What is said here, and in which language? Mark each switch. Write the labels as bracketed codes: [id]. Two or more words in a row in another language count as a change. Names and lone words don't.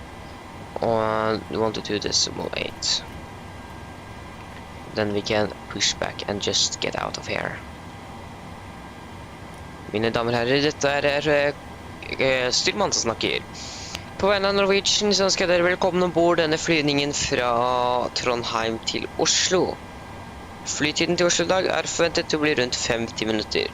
[en] Or we want to do decimal 8. Then we can push back and just get out of here. [no] Mine damer og herrer, dette styrmann som snakker. På vegne av Norwegian så ønsker jeg dere velkommen ombord denne flyvningen fra Trondheim til Oslo. Flytiden til Oslo i dag forventet til å bli rundt 50 minutter.